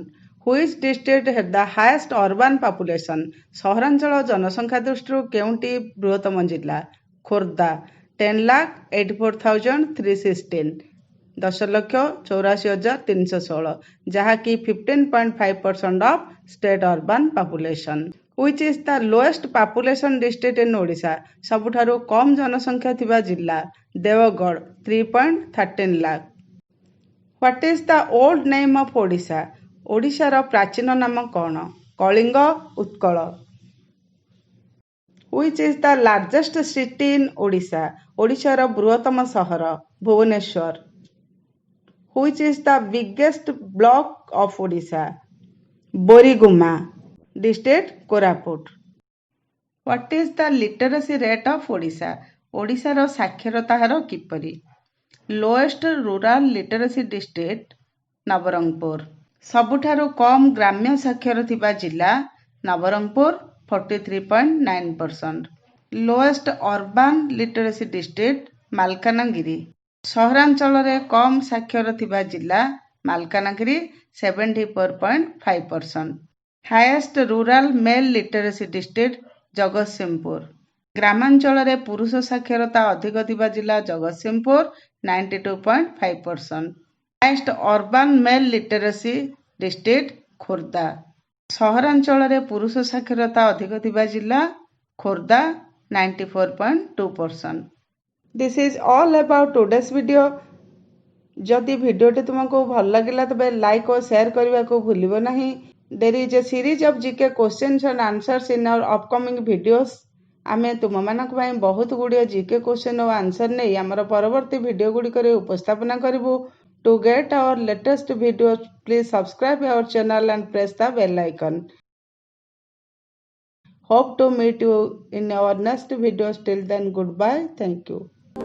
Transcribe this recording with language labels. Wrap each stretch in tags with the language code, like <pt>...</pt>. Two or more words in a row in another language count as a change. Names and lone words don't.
<en>Which district has the highest urban population?</en> <or>ସହରାଞ୍ଚଳ ଜନସଂଖ୍ୟା ଦୃଷ୍ଟିରୁ କେଉଁଟି ବୃହତ୍ତମ ଜିଲ୍ଲା?</or> <en>ଖୋର୍ଦ୍ଧା 10,84,316 10,84,316 ଯାହାକି 15.5% of state urban population। Which is the lowest population district in Odisha?</en> <or>ସବୁଠାରୁ କମ୍ ଜନସଂଖ୍ୟା ଥିବା ଜିଲ୍ଲା? ଦେଓଗଡ଼ 3.13 lakh।</or> <en>What is the old name of Odisha?</en> <or>ଓଡ଼ିଶାର ପ୍ରାଚୀନ ନାମ କ'ଣ? କଳିଙ୍ଗ ଉତ୍କଳ।</or> <en>Which is the largest city in Odisha?</en> <or>ଓଡ଼ିଶାର ବୃହତ୍ତମ ସହର? ଭୁବନେଶ୍ୱର।</or> <en>Which is the biggest block of Odisha?</en> <or>ବୋରିଗୁମା district କୋରାପୁଟ।</or> <en>What is the literacy rate of Odisha?</en> <or>ଓଡ଼ିଶାର ସାକ୍ଷରତା ହାର କିପରି?</or> <en>Lowest rural literacy district ନବରଙ୍ଗପୁର।</en> <or>ସବୁଠାରୁ କମ୍ ଗ୍ରାମ୍ୟ ସାକ୍ଷର ଥିବା ଜିଲ୍ଲା? ନବରଙ୍ଗପୁର 43.9%।</or> <en>Lowest urban literacy district ମାଲକାନଗିରି।</en> <or>ସହରାଞ୍ଚଳରେ କମ୍ ସାକ୍ଷର ଥିବା ଜିଲ୍ଲା? ମାଲକାନଗିରି 74.5%।</or> <en>Highest rural male literacy district ଜଗତସିଂହପୁର।</en> <or>ଗ୍ରାମାଞ୍ଚଳରେ ପୁରୁଷ ସାକ୍ଷରତା ଅଧିକ ଥିବା ଜିଲ୍ଲା? ଜଗତସିଂହପୁର 92.5%।</or> <en>Highest urban male literacy district ଖୋର୍ଦ୍ଧା।</en> <or>ସହରାଞ୍ଚଳରେ ପୁରୁଷ ସାକ୍ଷରତା ଅଧିକ ଥିବା ଜିଲ୍ଲା? ଖୋର୍ଦ୍ଧା 94.2%।</or> <en>This is all about today's video।</en> <or>ଯଦି ଭିଡ଼ିଓଟି ତୁମକୁ ଭଲ ଲାଗିଲା ତେବେ ଲାଇକ୍ ଓ ସେୟାର କରିବାକୁ ଭୁଲିବ ନାହିଁ।</or> <en>There is a series of GK questions and answers in our upcoming videos।</en> <or>ଆମେ ତୁମମାନଙ୍କ ପାଇଁ ବହୁତ ଗୁଡ଼ିଏ</or> <en>GK question</en> <or>ଓ ଆନ୍ସର ନେଇ ଆମର ପରବର୍ତ୍ତୀ ଭିଡ଼ିଓ ଗୁଡ଼ିକରେ ଉପସ୍ଥାପନା କରିବୁ।</or> <en>To get our latest videos, please subscribe our channel and press the bell icon। Hope to meet you in our next videos. Till then, goodbye. Thank you।</en>